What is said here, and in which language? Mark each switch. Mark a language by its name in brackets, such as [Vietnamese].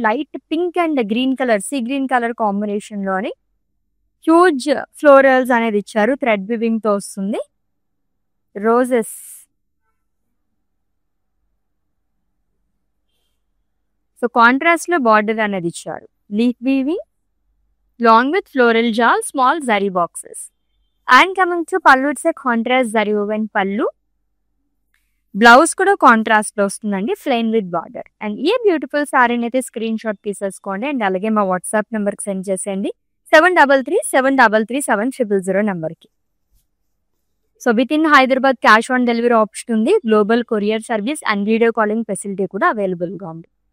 [Telugu] Light pink and green colour, sea green colour combination లోని huge florals అనేది ఇచ్చారు. Thread weaving తో వస్తుంది. రోజెస్, సో కాంట్రాస్ట్ లో బార్డర్ అనేది ఇచ్చారు. [English] leaf weaving, along with floral jal, small zari boxes. And coming to pallu, it's a contrast zari woven pallu. [Telugu] Blouse కూడా contrast లో వస్తుందండి, ప్లెయిన్ విత్ బార్డర్. అండ్ ఈ beautiful సారీని అయితే స్క్రీన్ షాట్ తీసేసుకోండి and అలాగే మా వాట్సాప్ నెంబర్కి సెండ్ చేసేయండి 7337337000 నెంబర్కి. So with in Hyderabad cash on delivery option ఉంది, global courier service and video calling facility కూడా అవైలబుల్గా ఉంది.